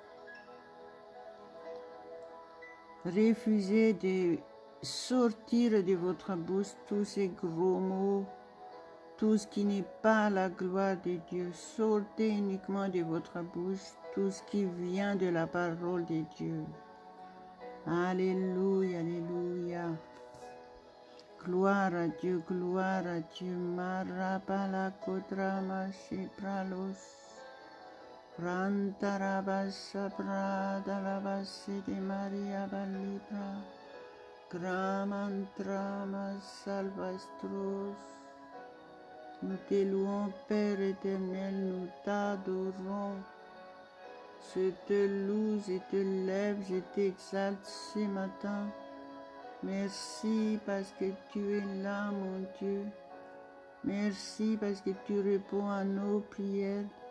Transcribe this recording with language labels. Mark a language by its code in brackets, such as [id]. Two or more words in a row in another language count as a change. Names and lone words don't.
[fr] Refusez de sortir de votre bouche tous ces gros mots, tout ce qui n'est pas la gloire de Dieu. Sortez uniquement de votre bouche tout ce qui vient de la parole de Dieu. Alléluia, alléluia. Gloire à Dieu, gloire à Dieu. Marabala kodra mashi pralos. Prantarabasa pradalabasi de Maria balibra. Gramantrama salvastros. Nous te louons, Père éternel, nous t'adorons. Je te loue, je te lève, je t'exalte ce matin. Merci parce que tu es là, mon Dieu. Merci parce que tu réponds à nos prières.